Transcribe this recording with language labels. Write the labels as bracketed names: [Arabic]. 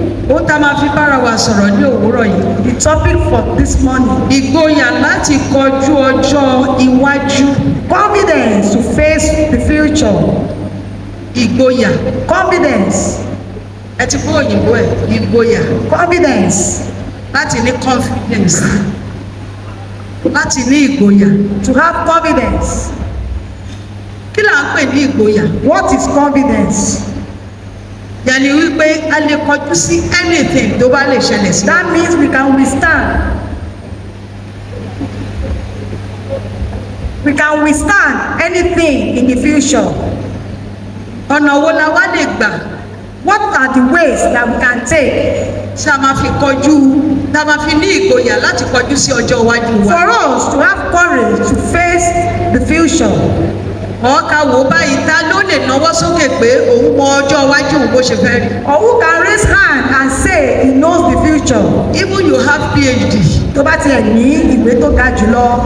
[Yoruba] Ó tá máa fi bára wa sọ̀rọ̀ ní òwúrọ̀ yìí. [English] The topic for this morning. [Yoruba] Ìgboyà láti kọjú ọjọ́ iwájú. [English] Confidence to face the future. [Yoruba] Ìgboyà. [English] Confidence. [Yoruba] Ẹ ti fún òyìnbó ẹ̀. Ìgboyà. [English] Confidence. [Yoruba] Láti ní confidence. Láti ní ìgboyà. [English] To have confidence. [Yoruba] Kí là ń pè ní ìgboyà? [English] What is confidence? [Yoruba] Yàní wípé a lè kọjú sí anything tó bá lè ṣẹlẹ̀ sí. [English] That means we can withstand. We can withstand anything in the future. [Yoruba] Ọ̀nà wo la wá lè gbà? [English] What are the ways that we can take [Yoruba] Ṣé a máa fi kọjú, tá a máa fi ní ìgboyà láti kọjú sí ọjọ́ iwájú wa? [English] for us to have courage to face the future? [Yoruba] Ọ̀ọ́ka wò báyìí ta ló lè náwó sókè pé òun mọ ọjọ́ iwájú òun bó ṣe fẹ́ rí. [English] Or who can raise hand and say he knows the future? Even you have PhD. [Yoruba] Tó bá tiẹ̀ ní ìwé tó ga jùlọ